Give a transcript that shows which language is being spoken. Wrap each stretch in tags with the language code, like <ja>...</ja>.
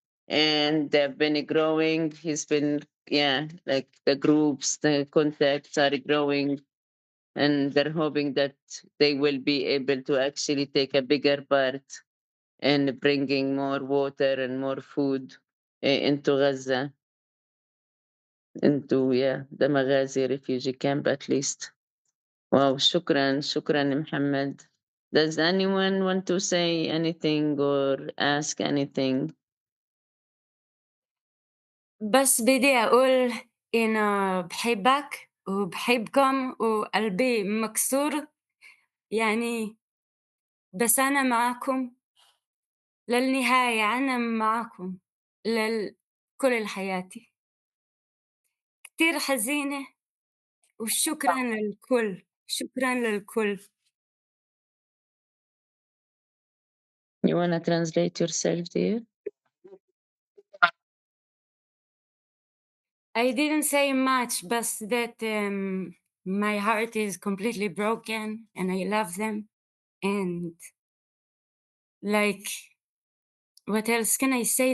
<en>And they've been growing. He's been, yeah, like the groups, the contacts are growing, and they're hoping that they will be able to actually take a bigger part in bringing more water and more food into Gaza, into, yeah, the Maghazi Refugee Camp at least. Wow,</en> <ar>shukran,</ar> <en>Muhammad. Does anyone want to say anything or ask anything?</en> <ar>بس بدي أقول إنه بحبك وبحبكم وقلبي مكسور يعني بس أنا معاكم للنهاية أنا معاكم كل حياتي كتير حزينة وشكرا للكل شكرا للكل.</ar> <en>You want to translate yourself, dear? I didn't say much but that my heart is completely broken and I love them and like what else can I say?</en>